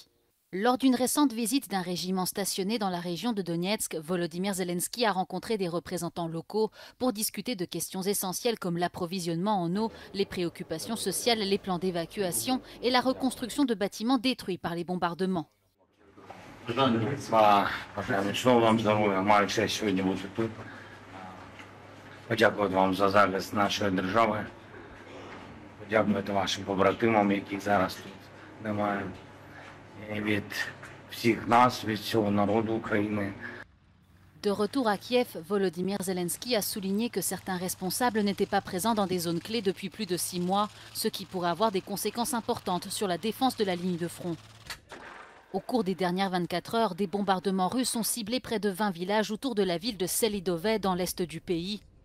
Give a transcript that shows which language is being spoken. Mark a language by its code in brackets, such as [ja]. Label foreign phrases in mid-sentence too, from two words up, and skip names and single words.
[fr] Lors d'une récente visite d'un régiment stationné dans la région de Donetsk, Volodymyr Zelensky a rencontré des représentants locaux pour discuter de questions essentielles comme l'approvisionnement en eau, les préoccupations sociales, les plans d'évacuation et la reconstruction de bâtiments détruits par les bombardements. [uk] Подякувати вам за захист нашої держави. Подякувати вашим побратимам, яких зараз тут немає. І від всіх нас, від всього народу України. [fr] De retour à Kiev, Volodymyr Zelensky a souligné que certains responsables n'étaient pas présents dans des zones clés depuis plus de 6 mois, ce qui pourrait avoir des conséquences importantes sur la défense de la ligne de front. Au cours des dernières 24 heures, des bombardements russes ont ciblé près de 20 villages autour de la ville de Selidove dans l'est du pays.